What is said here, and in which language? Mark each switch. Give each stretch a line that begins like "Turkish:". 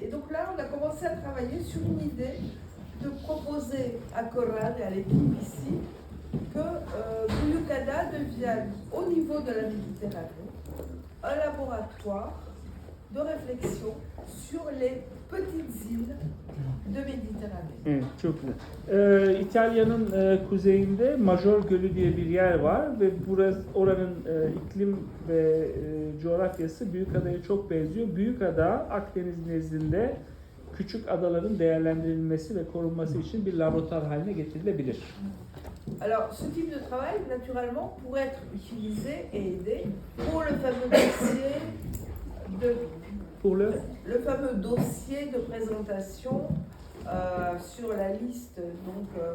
French: Et donc là, on a commencé à travailler sur une idée de proposer à Coran et à l'équipe ici que Buyukada devienne, au niveau de la Méditerranée, un laboratoire de réflexion sur les petites îles de Méditerranée.
Turkish: Evet, çok güzel. İtalya'nın kuzeyinde Major Gölü diye bir yer var ve burası oranın iklim ve coğrafyası Büyükada'ya çok benziyor. Büyükada Akdeniz nezdinde küçük adaların değerlendirilmesi ve korunması için bir laboratuvar haline getirilebilir.
French: Alors, ce type de travail, naturellement, pourrait être utilisé et aidé pour le fameux dossier Pour le le fameux dossier de présentation sur la liste donc,